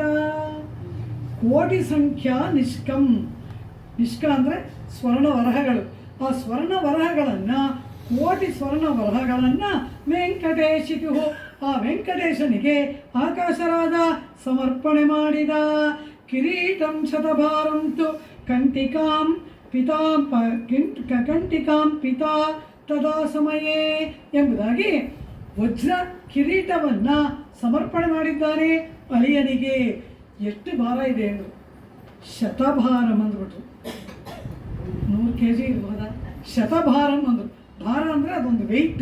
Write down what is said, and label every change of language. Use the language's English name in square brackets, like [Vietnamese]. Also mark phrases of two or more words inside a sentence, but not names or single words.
[Sanskrit] ಕೋಟಿ ಸಂಖ್ಯಾ ನಿಷ್ಕಂ, [Kannada] ನಿಷ್ಕ ಅಂದರೆ ಸ್ವರ್ಣ ವರಹಗಳು. ಆ ಸ್ವರ್ಣ ವರಹಗಳನ್ನು, ಕೋಟಿ ಸ್ವರ್ಣ ವರಹಗಳನ್ನು ವೆಂಕಟೇಶಿತು, ಆ ವೆಂಕಟೇಶನಿಗೆ ಆಕಾಶರಾಜ ಸಮರ್ಪಣೆ ಮಾಡಿದ. [Sanskrit] ಕಿರೀಟಂ ಶತಭಾರಂತು ಕಂಟಿಕಾಂ ಪಿತಾ ತದಾ ಸಮಯೇ [Kannada] ಎಂಬುದಾಗಿ ವಜ್ರ ಕಿರೀಟವನ್ನು ಸಮರ್ಪಣೆ ಮಾಡಿದ್ದಾನೆ ಅಳಿಯನಿಗೆ. ಎಷ್ಟು ಭಾರ ಇದೆ ಅಂದರು, ಶತಭಾರಂ ಅಂದ್ಬಿಟ್ರು. 100 kg ಇರ್ಬೋದ, ಶತಭಾರಂ ಅಂದರು. ಭಾರ ಅಂದರೆ ಅದೊಂದು ವೆಯ್ಟ್.